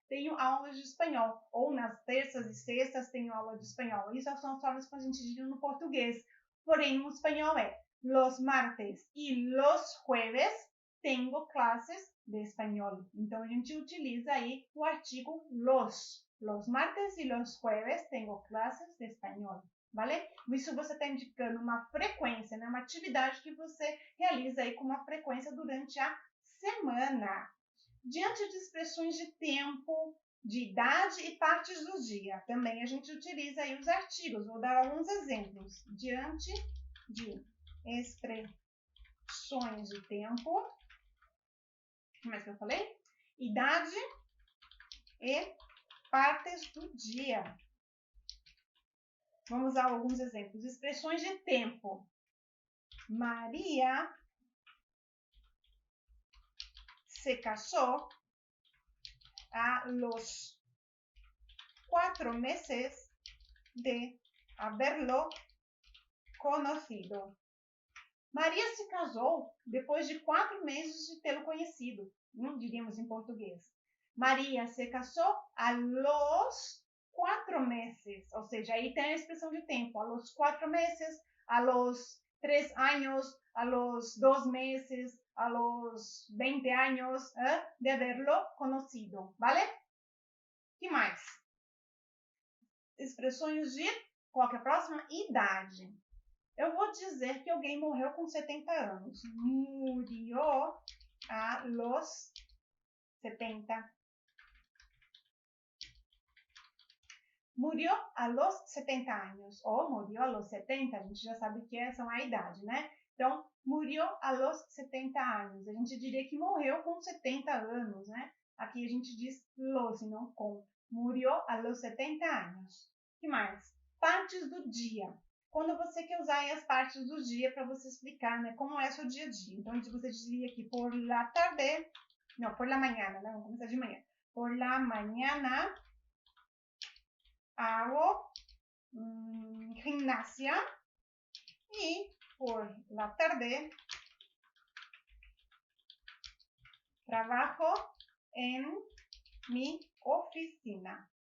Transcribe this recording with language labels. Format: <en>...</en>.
<pt>Tenho aulas de espanhol. Ou nas terças e sextas tenho aula de espanhol. Isso são as formas que a gente diz no português. Porém, no espanhol é</pt> <es>los martes y los jueves tengo clases de</es> <pt>espanhol. Então, a gente utiliza aí o artigo los.</pt> <es>Los martes y los jueves tengo clases de espanhol. Vale?</es> <pt>Isso você está indicando uma frequência, né? Uma atividade que você realiza aí com uma frequência durante a semana. Diante de expressões de tempo, de idade e partes do dia, também a gente utiliza aí os artigos. Vou dar alguns exemplos. Diante de expressões de tempo, como é que eu falei? Idade e partes do dia. Vamos a alguns exemplos. Expressões de tempo.</pt> <es>Maria se casó a los 4 meses de haberlo conocido.</es> <pt>Maria se casou depois de 4 meses de tê-lo conhecido. Diríamos em português.</pt> <es>Maria se casó a los 4 meses,</es> <pt>ou seja, aí tem a expressão de tempo,</pt> <es>a los 4 meses, a los 3 años, a los 2 meses, a los 20 años de haberlo conocido, ¿vale?</es> <pt>Que mais? Expressões de, qual que é a próxima? Idade. Eu vou dizer que alguém morreu com 70 anos.</pt> <es>Murió a los 70. Murió a los 70 años,</es> <pt>ou</pt> <es>murió a los 70,</es> <pt>a gente já sabe que são a idade, né? Então,</pt> <es>murió a los 70 años.</es> <pt>A gente diria que morreu com 70 anos, né? Aqui a gente diz los e não com.</pt> <es>Murió a los 70 años.</es> <pt>O que mais? Partes do dia. Quando você quer usar as partes do dia para você explicar, né, como é seu dia a dia. Então, você diria aqui,</pt> <es>por la tarde,</es> <pt>não,</pt> <es>por la mañana,</es> <pt>né? Vamos começar de manhã.</pt> <es>Por la mañana hago gimnasia y por la tarde trabajo en mi oficina.</es>